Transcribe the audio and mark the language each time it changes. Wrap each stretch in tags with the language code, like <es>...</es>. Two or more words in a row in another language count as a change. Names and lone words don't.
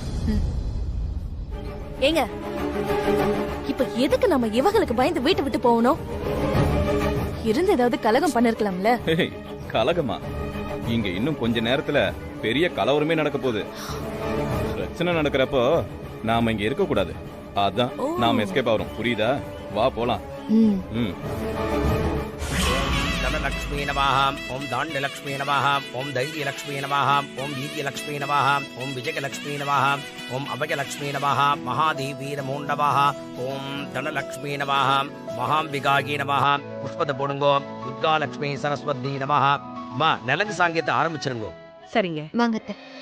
<ta>ஏங்க, இப்ப எதுக்கு நம்ம இவங்களுக்கு பயந்து வீட்டை விட்டு போகணும்? இருந்து ஏதாவது கலகம் பண்ணிருக்கலாம்ல. கலகமா? இங்க இன்னும் கொஞ்ச நேரத்துல பெரிய கலவரமே நடக்க போகுது. பிரச்சனை நடக்கிறப்போ நாம இங்க இருக்க கூடாது. அதான் நாம எஸ்கேப் ஆகிறோம். புரியுதா? வா போலாம்.</ta> <sa>धनलक्ष्मी नमः, ओम दाण्यलक्ष्मी नमः, ओम धैर्यलक्ष्मी नमः, ओम वीर्यलक्ष्मी नमः, ओम विजयलक्ष्मी नमः, ओम अभयलक्ष्मी नमः, महादेवी नमो नमः, ओम धनलक्ष्मी नमः, महाम्बिकायै नमः,</sa> <ta>புஷ்பத்த போடுங்கோ,</ta> <sa>दुर्गा लक्ष्मी सरस्वती नमः.</sa> <ta>மா நலங்கு சாங்கியத்தை ஆரம்பிச்சிருங்க. சரிங்க, வாங்கத்த.</ta>